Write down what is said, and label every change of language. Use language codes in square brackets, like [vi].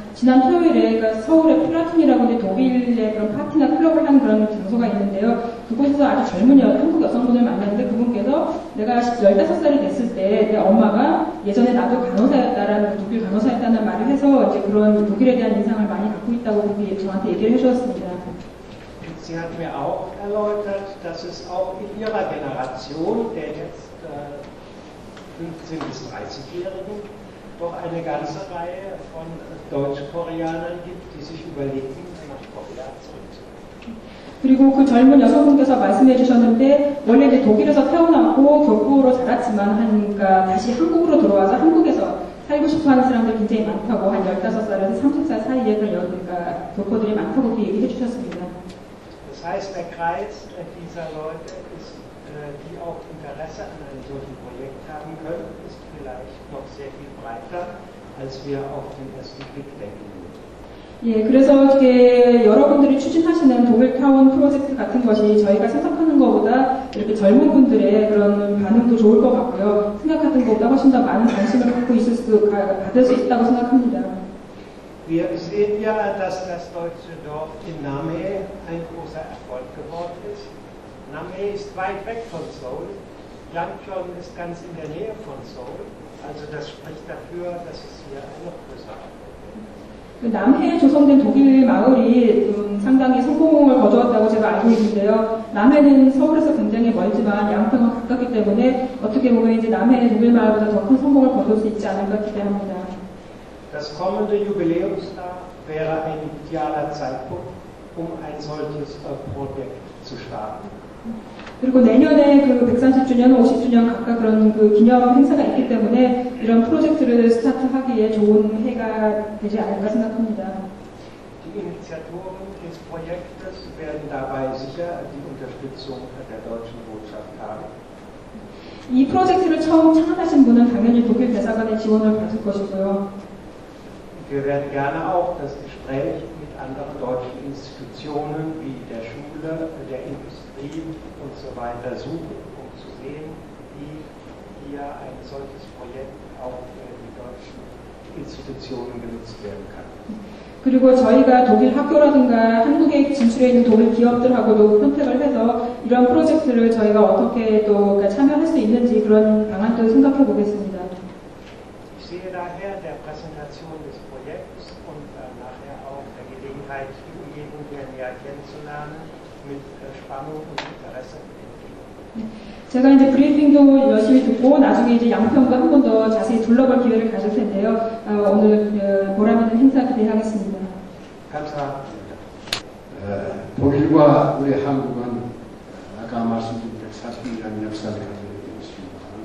[ko] 지난 토요일에 서울의 플라톤이라고 독일의 그런 파티나 클럽을 하는 그런 장소가 있는데요. 그곳에서 아주 젊은 한국 여성분을 만났는데 그분께서 내가 15살이 됐을 때 내 엄마가 예전에 나도 간호사였다라는 독일 간호사였다는 말을 해서 이제 그런 독일에 대한 인상을 많이 갖고 있다고 그분이 저한테 얘기를 해주셨습니다. [de] Sie hat mir auch erläutert, dass es auch in ihrer Generation der jetzt 15- bis 30-Jährigen doch eine ganze Reihe von Deutsch-Koreanern gibt, die sich überlegen, nach Korea zurückzukehren. [ko] 그리고 그 젊은 여성분께서 말씀해 주셨는데 원래 이제 독일에서 태어났고 교포로 자랐지만 그러니까 다시 한국으로 들어와서 한국에서 질투하는 사람들 굉장히 많다고, 한 15살에서 30살 사이에 그런 그러니까 교포들이 많다고 그렇게 얘기해 주셨습니다. [de] Das heißt, der Kreis dieser Leute, die auch Interesse an einem solchen Projekt haben können, ist vielleicht noch sehr viel breiter, als wir auf den ersten Blick denken. [ko] 예, 그래서 이게 여러분들이 추진하시는 독일타운 프로젝트 같은 것이 저희가 생각하는 것보다 이렇게 젊은 분들의 그런 반응도 좋을 것 같고요. 생각하던 것보다 훨씬 더 많은 관심을 받을 수 있다고 생각합니다. [de] Wir sehen ja, dass das deutsche Dorf in Namhe ein großer Erfolg geworden ist. Namhe ist weit weg von Seoul, Yangpyeong ist ganz in der Nähe von Seoul, also das spricht dafür, dass es hier ein noch größerer Erfolg ist. [ko] 남해에 조성된 독일 마을이 상당히 성공을 거두었다고 제가 알고 있는데요. 남해는 서울에서 굉장히 멀지만 양평은 가깝기 때문에 어떻게 보면 이제 남해의 독일 마을보다 더 큰 성공을 거둘 수 있지 않을까 기대합니다. [de] Das kommende Jubiläumsjahr wäre ein idealer Zeitpunkt, ein solches Projekt zu starten. [ko] 그리고 내년에 그 130주년, 50주년 각각 그런 그 기념 행사가 있기 때문에 이런 프로젝트를 스타트하기에 좋은 해가 되지 않을까 생각합니다. [de] Die Initiatoren des Projektes werden dabei sicher die Unterstützung der deutschen Botschaft haben. [ko] 이 프로젝트를 처음 창안하신 분은 당연히 독일 대사관의 지원을 받을 것이고요. [de] Wir werden gerne auch das Gespräch mit anderen deutschen Institutionen wie der Schule, der Industrie und so weiter suchen, um zu sehen, wie hier ein solches Projekt auch für die deutschen Institutionen genutzt werden kann. [ko] 그리고 저희가 독일 학교라든가 한국에 진출해 있는 독일 기업들하고도 컨택을 해서 이런 프로젝트를 저희가 어떻게 또 참여할 수 있는지 그런 방안도 생각해 보겠습니다. [de] Ich sehe daher der Präsentation des Projekts und nachher auch der Gelegenheit, die Umgebung hier näher kennenzulernen, mit Spannung und Interesse entgegen. [ko] 제가 이제 브리핑도 열심히 듣고 나중에 이제 양평도 한 번 더 자세히 둘러볼 기회를 가질 텐데요. 오늘 보람 있는 행사 기대하겠습니다. 감사합니다. 독일과 우리 한국은 아까 말씀드린 140년이라는 역사를 가지고 있습니다.